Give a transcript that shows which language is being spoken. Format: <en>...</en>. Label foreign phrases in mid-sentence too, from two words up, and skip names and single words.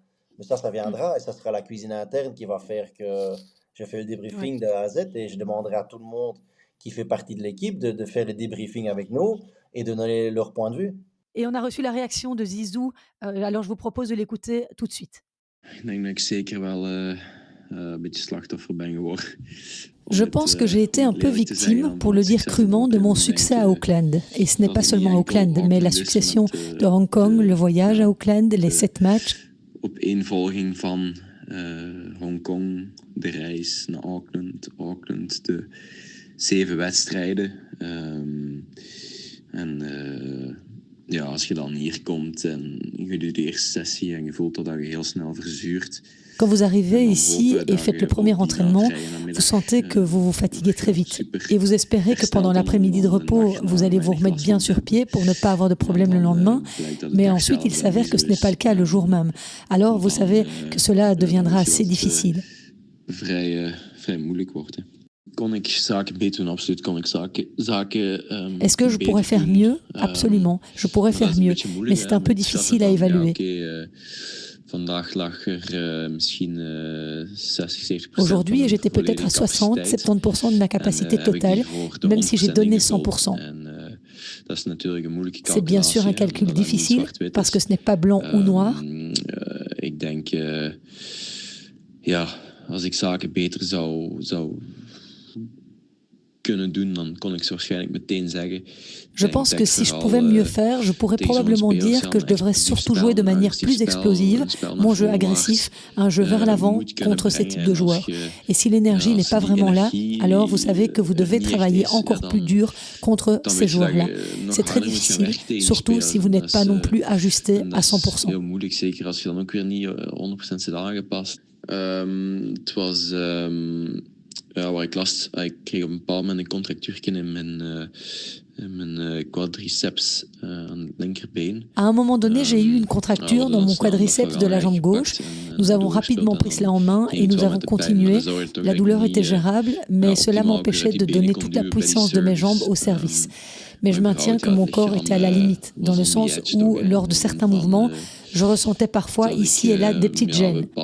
<fr>Mais ça Mmh. viendra et ça sera la cuisine interne qui va faire que je fais le Ouais. débriefing de A à Z et je demanderai à tout le monde qui fait partie de l'équipe de faire le débriefing avec nous et de donner leur point de vue. Et on a reçu la réaction de Zizou, alors je vous propose de l'écouter tout de suite.</fr> <nl>Ik denk dat ik zeker wel een beetje slachtoffer ben geworden.</nl> <fr>Je pense que j'ai été un peu victime, pour le dire crûment, de mon succès à Auckland. Et ce n'est pas seulement Auckland, mais la succession de Hong Kong, le voyage à Auckland, les 7 matchs.</fr> <nl>Opeenvolging van Hong Kong, de reis naar Auckland, de 7 wedstrijden. Ja, als je dan hier komt en je doet de eerste sessie en je voelt dat je heel snel verzuurt.</nl> <fr>Quand vous arrivez ici et faites le premier entraînement, vous sentez que vous vous fatiguez très vite. Et vous espérez que pendant l'après-midi de repos, vous allez vous remettre bien sur pied pour ne pas avoir de problème le lendemain. Mais ensuite, il s'avère que ce n'est pas le cas le jour même. Alors, vous savez que cela deviendra assez difficile.</fr> <nl>Vrij moeilijk wordt. Kon ik zaken beter doen? Absoluut kon ik zaken.</nl> <fr>Est-ce que je pourrais faire mieux? Absolument, je pourrais faire mieux. Mais c'est un peu difficile à évaluer. Aujourd'hui, j'étais peut-être à 60-70% de ma capacité totale, même si j'ai donné 100%. C'est bien sûr un calcul difficile parce que ce n'est pas blanc ou noir.</fr> <nl>Ik denk, ja, als ik zaken beter zou kunnen doen, dan kon ik ze waarschijnlijk meteen zeggen.</nl> <fr>Je pense que si je pouvais mieux faire, je pourrais probablement dire que je devrais surtout jouer de manière plus explosive, mon jeu agressif, un jeu vers l'avant contre ces types de joueurs. Et si l'énergie n'est pas vraiment là, alors vous savez que vous devez travailler encore plus dur contre ces joueurs-là. C'est très difficile, surtout si vous n'êtes pas non plus ajusté à 100%.</fr> <nl>Heel moeilijk, zeker als je dan ook weer niet 100% zit aangepast. Het was waar ik last, ik kreeg op een bepaald moment een contractuurtje in mijn quadriceps aan het linkerbeen.</nl> <fr>À un moment donné, j'ai eu une contracture dans mon quadriceps de la jambe gauche. Nous avons rapidement pris cela en main et nous avons continué. La douleur était gérable, mais cela m'empêchait de donner toute la puissance de mes jambes au service. Mais je maintiens que mon corps était à la limite, dans le sens où, lors de certains mouvements, je ressentais parfois ici et là des petites gênes.</fr>